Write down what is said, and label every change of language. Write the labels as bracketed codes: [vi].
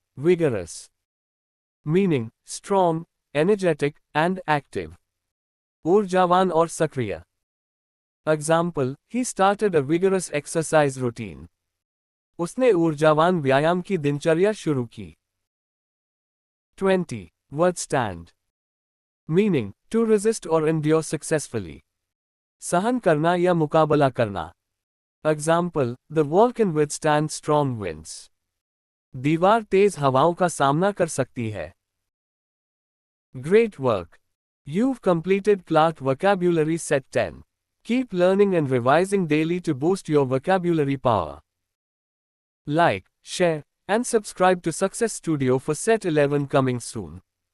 [en] vigorous. Meaning, strong, energetic, and active. [hi] ऊर्जावान और सक्रिय. [en] Example, he started a vigorous exercise routine. [hi] उसने ऊर्जावान व्यायाम की दिनचर्या शुरू की. [en] 20. Withstand. Meaning, to resist or endure successfully. [hi] सहन करना या मुकाबला करना. [en] Example, the wall can withstand strong winds. [hi] दीवार तेज हवाओं का सामना कर सकती है. [en] Great work. You've completed CLAT Vocabulary Set 10. Keep learning and revising daily to boost your vocabulary power. Like, share, and subscribe to Success Studio for Set 11 coming soon.